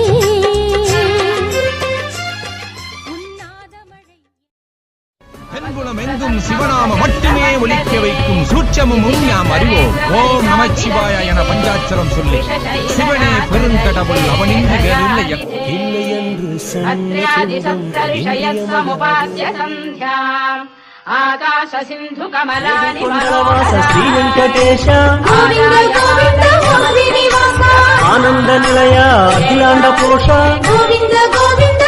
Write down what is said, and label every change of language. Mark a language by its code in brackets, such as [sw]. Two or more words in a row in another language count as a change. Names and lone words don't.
[ta] எங்கும் சிவநாம மட்டுமே ஒலிக்க வைக்கும் சூட்சமும் நாம் அறிவோம். ஓம் நமச்சிவாய என பஞ்சாட்சரம் சொல்லி சிவனே பெருங்கடவுள் அவனின்றி வேறில்லை இல்லை என்று [sa] ఆకాశ సింధు కమలాని శ్రీ వెంకటేశ ఆనంద నిలయ అఖిలాండ కోశ గోవింద గోవింద